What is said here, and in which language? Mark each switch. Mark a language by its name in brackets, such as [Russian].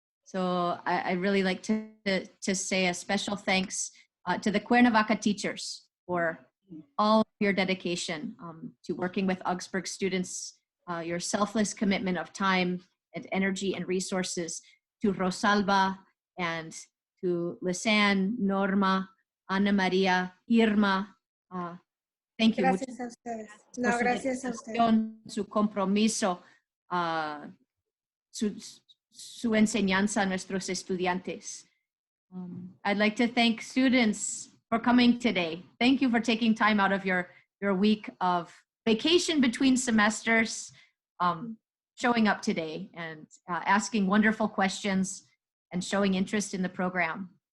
[English] So I really like to say a special thanks to the Cuernavaca teachers for all of your dedication to working with Augsburg students, your selfless commitment of time and energy and resources, to Rosalba and to Lisanne, Norma, Ana Maria, Irma. Thank you. [Spanish] Gracias a ustedes. No, gracias a ustedes. Su compromiso, su enseñanza a nuestros estudiantes. [English] I'd like to thank students for coming today. Thank you for taking time out of your week of vacation between semesters, showing up today and asking wonderful questions and showing interest in the program.